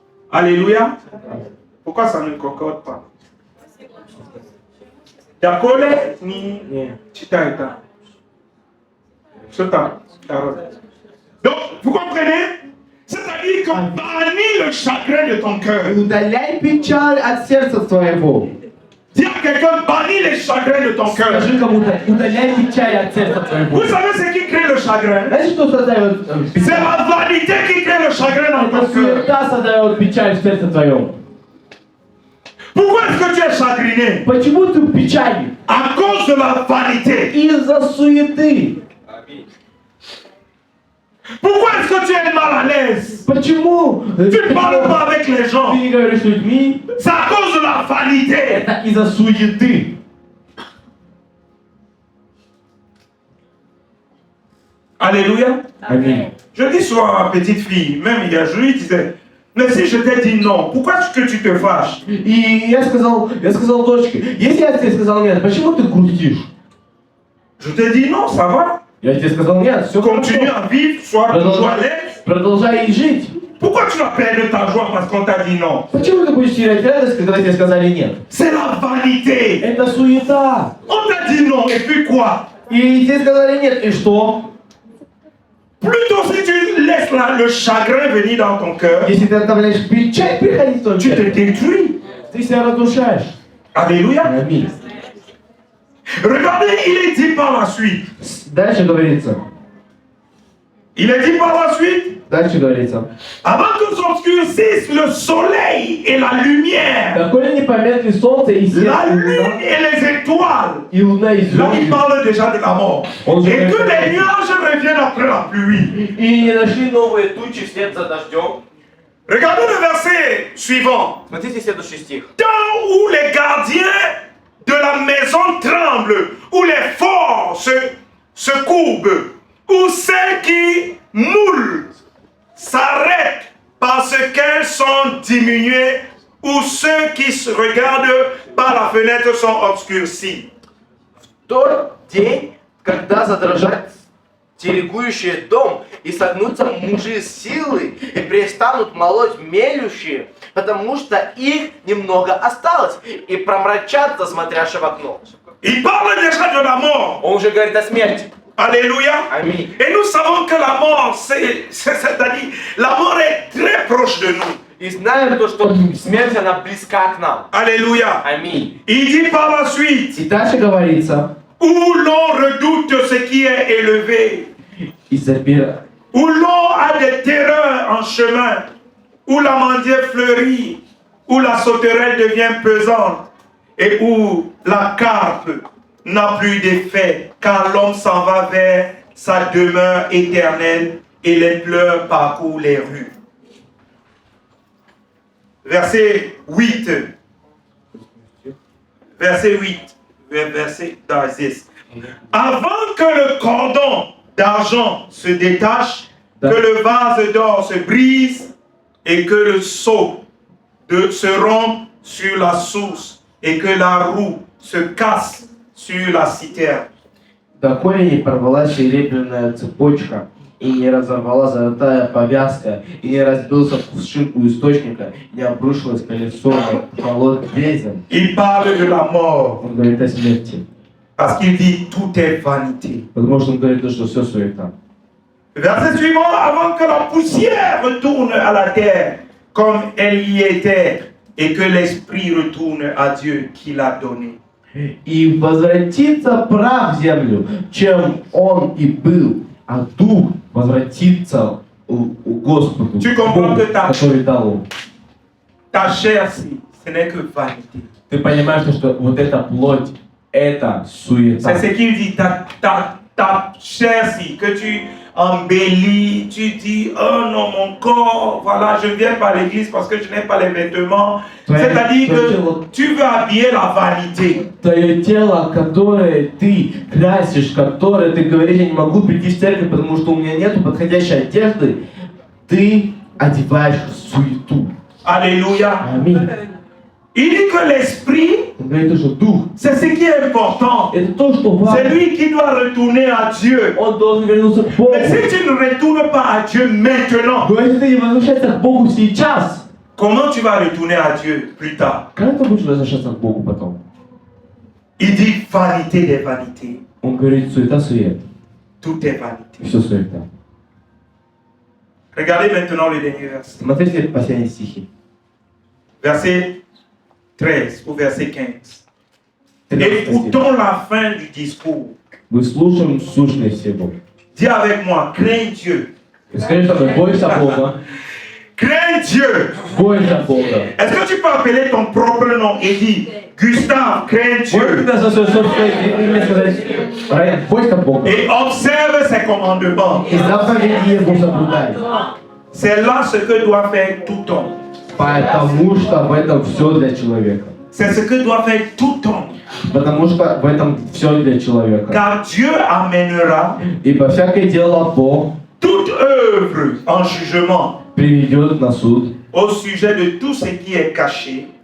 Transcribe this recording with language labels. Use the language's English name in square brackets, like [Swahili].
[French] Alléluia. Pourquoi ça ne concorde pas? Dakole ni chitaita. Chota. Donc, vous comprenez? C'est-à-dire qu'on bannit le chagrin de ton cœur. [Russian] Удаляй печаль от сердца твоего. [French] Dis à quelqu'un, bannis les chagrins de ton cœur. [Russian] Скажи кому-то, удаляй печаль от сердца твоего. [French] Vous savez ce qui crée le chagrin? [Russian] Знаешь, что создает [French] C'est [Russian] печаль? [French] la vanité qui crée le chagrin dans [Russian] Это [French] ton cœur. [Russian] суета создает печаль в сердце твоем. [French] Pourquoi est-ce que tu es chagriné? [Russian] Почему ты в печали? [French] À cause de la vanité. [Russian] Из-за суеты. [French] Pourquoi est-ce que tu es mal à l'aise? [Russian] Почему [French] Tu ne parles pas avec les gens. [Russian] ты не говоришь с людьми? [French] C'est à cause de la vanité. [Russian] Это из-за суеты. [French] Alléluia. [Russian] Аминь. [French] Je dis souvent à ma petite fille, même hier, je lui disais, mais si je t'ai dit non, pourquoi est-ce que tu te fâches? [Russian] И я сказал дочке, если я тебе сказал нет, почему ты грустишь? [French] Je te dis non, ça va. [Russian] Я тебе сказал нет, все [French] Continue à vivre, sois toujours à l'aise. [Russian] Продолжай жить. [French] Pourquoi tu vas perdre ta joie parce qu'on t'a dit non? [Russian] Почему ты будешь терять радость, когда тебе сказали нет? [French] C'est la vanité. [Russian] Это суета. [French] On t'a dit non, et puis quoi? [Russian] И тебе сказали нет, и что? [French] Plutôt si tu laisses le chagrin venir dans ton cœur, [Russian] Если ты оставляешь печаль приходить в твой [French] tu te [Russian] сердце, [French] détruis. [Russian] ты себя разрушаешь. [French] Alléluia. [Russian] Аминь. [French] Regardez, il est dit par la suite. [Russian] Дальше говорится. [French] Il est dit par la suite. [Russian] Дальше говорится. [French] Avant que s'obscurcisse le soleil et la lumière, [Russian] Доколе не померкли солнце и свет, [French] la lune et les étoiles. [Russian] и луна, и [French] Là, il [Russian] звезды, [French] parle déjà de la mort. Et que les nuages reviennent après la pluie. [Russian] и не нашли новые тучи вслед за дождем. [French] Regardez le verset suivant. [Russian] Смотрите следующий стих. [French] Temps où les gardiens de la maison tremblent, où les forts se courbent, où celles qui moulent s'arrêtent parce qu'elles sont diminuées, où ceux qui se regardent par la fenêtre sont obscurcis. [Russian] В тот день, когда задрожат терегующие дом, и согнутся мужи силы, и перестанут молоть мелющие, потому что их немного осталось, и промрачатся, смотрящие в окно. [French] Il parle déjà de la mort. [Russian] Он уже говорит о смерти. [French] Alléluia. [Russian] Аминь. [French] Et nous savons que la mort, c'est-à-dire, la mort est très proche de nous. [Russian] И знаем то, что смерть, она близка к нам. [French] Alléluia. [Russian] Аминь. [French] Il dit par la suite, [Russian] И дальше говорится. [French] où l'on redoute ce qui est élevé, où l'on a des terreurs en chemin, où l'amandier fleurit, où la sauterelle devient pesante, et où la carpe n'a plus d'effet, car l'homme s'en va vers sa demeure éternelle et les pleurs parcourent les rues. Verset 8. Verset 8. Verset 10. Avant que le cordon d'argent se détache, que le vase d'or se brise et que le seau se rompe sur la source et que la roue se casse sur la citerne. [Russian] Доколе не порвалась серебряная цепочка, и не разорвала золотая повязка, и не разбился кувшин у источника, и не обрушилось колесо на холод безден. [French] Il parle de la mort [Russian] Он говорит о смерти. [French] parce qu'il dit tout est vanité. [Russian] Потому что он говорит, что все суета. [French] Verset suivant, avant que la poussière retourne à la terre comme elle y était et que l'esprit retourne à Dieu qui l'a donné. [Russian] и возвратится прах в землю, чем он и был, а дух возвратится у Господу, [French] Tu comprends que [Russian] который дал ему. [French] ta chair, ce n'est que vanité. [Russian] Ты понимаешь, что вот эта плоть, это суета. [French] C'est ce qu'il dit, ta chair, que tu embellis, tu dis, oh non, mon corps, voilà, je ne viens pas à l'église parce que je n'ai pas les vêtements. C'est-à-dire que tu veux habiller la vanité. [Russian] Твое тело, которое ты красишь, которое ты говоришь, я не могу прийти в церковь, потому что у меня нету подходящей одежды, ты одеваешь суету. [French] Alléluia. [Russian] Аминь. [French] Il dit que l'esprit, [Russian] Он говорит, что дух, [French] c'est ce qui est important. [Russian] это то, что [French] C'est [Russian] важно. [French] lui qui doit retourner à Dieu. [Russian] Он должен вернуться к Богу. [French] Mais si tu ne retournes pas à Dieu maintenant, [Russian] Но если ты не возвращаешься к Богу сейчас, [French] comment tu vas retourner à Dieu plus tard? [Russian] как ты будешь возвращаться к Богу потом? [French] Il dit vanité des vanités. [Russian] Он говорит, суета-сует. [French] Tout est vanité. [Russian] Все суета. [French] Regardez maintenant le dernier verset. [Russian] Смотрите последние стихи. [French] Verset 13 ou verset 15. [Russian] 13 стих. [French] Écoutons la fin du discours. [Russian] Выслушаем сущность всего. [French] Dis avec moi, crains Dieu. [Russian] Скажи со мной, бойся Бога. [French] Crains Dieu. [Russian] Бойся Бога. [French] Est-ce que tu peux appeler ton propre nom et dire, Gustave, crains [Russian] Можешь [French] Dieu. [Russian] тогда со своей собственной имя сказать, Райан, бойся Бога. [French] Et observe ses commandements. [Russian] И заповеди Его соблюдай. [French] C'est là ce que doit faire tout homme. [Russian] Потому что в этом все для человека. [French] C'est ce que doit faire tout homme. [Russian] Потому что в этом все для человека. [French] Car Dieu amènera [Russian] Ибо всякое дело Бог [French] toute œuvre en jugement [Russian] приведет на суд, [French] au sujet de tout ce qui est caché,